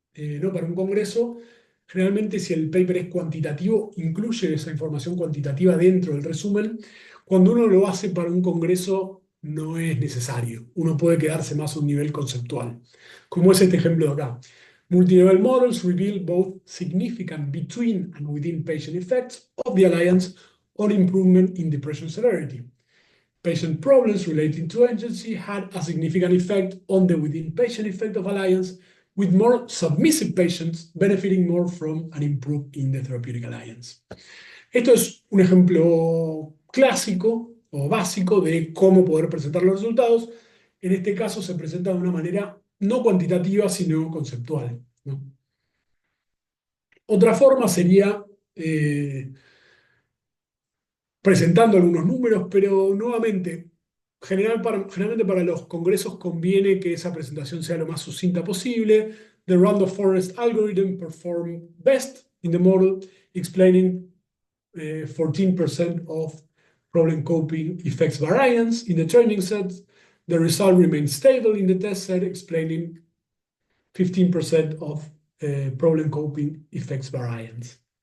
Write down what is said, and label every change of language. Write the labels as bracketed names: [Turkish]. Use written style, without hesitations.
[Spanish] No para un congreso, generalmente si el paper es cuantitativo, incluye esa información cuantitativa dentro del resumen. Cuando uno lo hace para un congreso, no es necesario. Uno puede quedarse más a un nivel conceptual, como es este ejemplo de acá. [English] Multi-level models reveal both significant between and within patient effects of the alliance on improvement in depression severity. Patient problems relating to agency had a significant effect on the within patient effect of alliance, with more submissive patients benefiting more from an improvement in the therapeutic alliance. [Spanish] Esto es un ejemplo clásico o básico de cómo poder presentar los resultados. En este caso se presenta de una manera no cuantitativa, sino conceptual, ¿no? Otra forma sería presentando algunos números, pero nuevamente, generalmente para los congresos conviene que esa presentación sea lo más sucinta posible. [English] The Randolph Forest algorithm performed best in the model, explaining 14% of problem coping effects variance in the training set. The result remained stable in the test set, explaining 15% of problem coping effects variance.